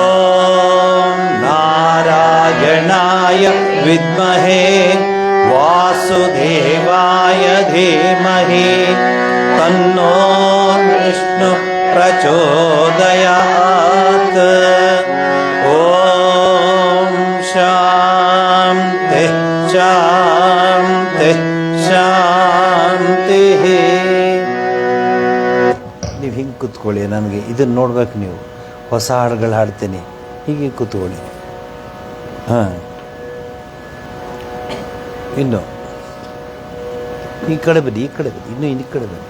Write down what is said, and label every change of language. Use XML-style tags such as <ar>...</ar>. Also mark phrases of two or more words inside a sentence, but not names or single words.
<sa>नारायणाय विद्महे वासुदेवाय धीमहि तन्नो विष्णुः प्रचोदयात् ॐ शान्ति शान्ति ಶಾಂತಿಃ.</sa> <kn>ನೀವು ಹಿಂಗೆ ಕೂತ್ಕೊಳ್ಳಿ, ನನಗೆ ಇದನ್ನು ನೋಡ್ಬೇಕು. ನೀವು ಹೊಸ ಹಾಡುಗಳು ಹಾಡ್ತೀನಿ, ಹೀಗೆ ಕೂತ್ಕೊಳ್ಳಿ. ಹಾಂ, ಇನ್ನು ಈ ಕಡೆ ಬನ್ನಿ, ಈ ಕಡೆ ಬನ್ನಿ, ಇನ್ನೂ ಈ ಕಡೆ ಬನ್ನಿ.</kn>